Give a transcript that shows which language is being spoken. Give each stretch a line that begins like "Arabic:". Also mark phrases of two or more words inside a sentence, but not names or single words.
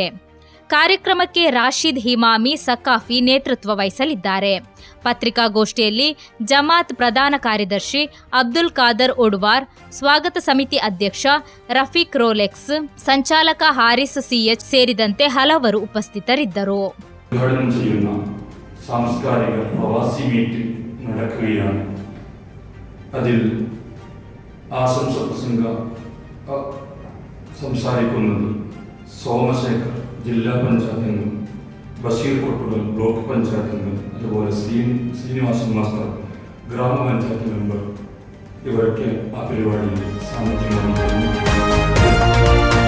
Kannada: ಕಾರ್ಯಕ್ರಮಕ್ಕೆ ರಾಶಿದ್ ಹಿಮಾಮಿ ಸಕಾಫಿ ನೇತೃತ್ವ ವಹಿಸಲಿದ್ದಾರೆ. ಪತ್ರಿಕಾಗೋಷ್ಠಿಯಲ್ಲಿ ಜಮಾತ್ ಪ್ರಧಾನ ಕಾರ್ಯದರ್ಶಿ ಅಬ್ದುಲ್ ಖಾದರ್ ಒಡುವಾರ್, ಸ್ವಾಗತ ಸಮಿತಿ ಅಧ್ಯಕ್ಷ ರಫೀಕ್ ರೋಲೆಕ್ಸ್, ಸಂಚಾಲಕ ಹಾರಿಸ್ ಸಿಎಚ್ ಸೇರಿದಂತೆ ಹಲವರು ಉಪಸ್ಥಿತರಿದ್ದರು.
Malayalam: സാംസ്കാരിക പ്രവാസി മീറ്റ് നടക്കുകയാണ്. അതിൽ ആശംസ പ്രസംഗ സംസാരിക്കുന്നത് സോമശേഖർ ജില്ലാ പഞ്ചായത്ത് അംഗം, ബഷീർ കൊട്ടുടൽ ബ്ലോക്ക് പഞ്ചായത്ത് അംഗം, അതുപോലെ ശ്രീനിവാസൻ മാസ്റ്റർ ഗ്രാമപഞ്ചായത്ത് മെമ്പർ, ഇവരൊക്കെ ആ പരിപാടിയിൽ സാന്നിധ്യം.